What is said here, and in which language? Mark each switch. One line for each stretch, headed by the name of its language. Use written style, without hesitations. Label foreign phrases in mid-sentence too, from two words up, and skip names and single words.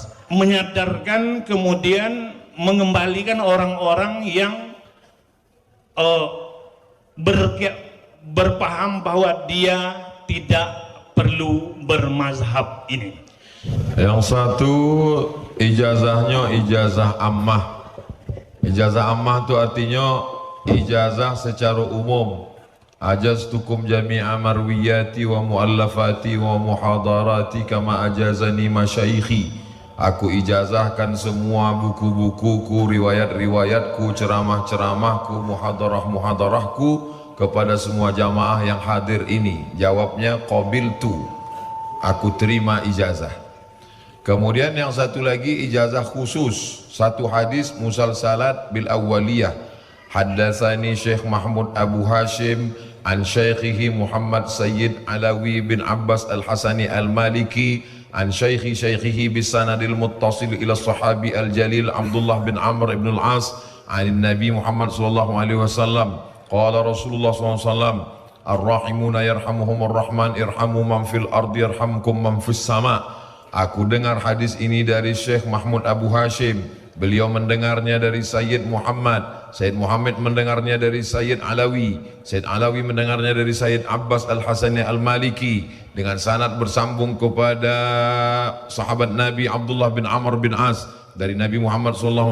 Indonesian: menyadarkan kemudian mengembalikan orang-orang yang berpaham bahwa dia tidak perlu bermazhab ini. Yang satu ijazahnya ijazah ammah. Ijazah ammah itu artinya ijazah secara umum.
Arabic: أجزتكم جميع مروياتي و مؤلفاتي و محاضراتي كما أجازني مشايخي.
Indonesian: Aku ijazahkan semua buku-bukuku, riwayat-riwayatku, ceramah-ceramahku, muhadarah-muhadarahku kepada semua jamaah yang hadir ini. Jawabnya qabiltu, aku terima ijazah. Kemudian yang satu lagi ijazah khusus, satu hadis
Arabic: musalsalat bil awwaliyah. حدثني شيخ محمود أبو هاشم عن شيخه محمد سيد علوي بن عباس الحسني المالكي عن شيخه بالسند المتصل إلى الصحابي الجليل عبد الله بن عمرو بن العاص عن النبي محمد صلى الله عليه وسلم قال رسول الله صلى الله عليه وسلم الراحمون يرحمهم الرحمن ارحموا من في الأرض يرحمكم من في السماء.
Indonesian: Aku dengar hadis ini dari Syekh Mahmud Abu Hashim, beliau mendengarnya dari Sayyid Muhammad, Sayyid Muhammad mendengarnya dari Sayyid Alawi, Sayyid Alawi mendengarnya dari Sayyid Abbas Al-Hasani Al-Maliki, dengan sanad bersambung kepada sahabat Nabi Abdullah bin Amr bin As dari Nabi Muhammad SAW.